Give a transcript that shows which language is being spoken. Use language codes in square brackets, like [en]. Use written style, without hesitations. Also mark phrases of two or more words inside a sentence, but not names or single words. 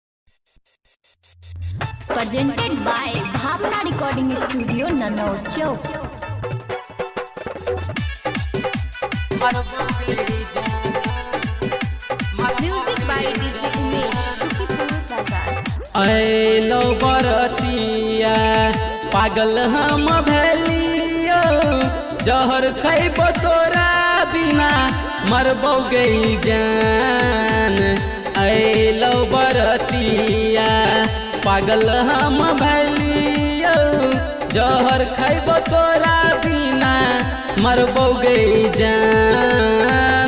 [en] Presented by Bhavna Recording Studio, Nanod Chowk. Music by DJ Umesh, Shukipur Bazaar. [mai] ऐलो बरतिया पागल हम भैलियो, जहर खैबो तोरा बिना मरबो गई जान। ऐलो बरतिया पागल हम भैलियो, जहर खैबो तोरा बिना मरबो गई जान।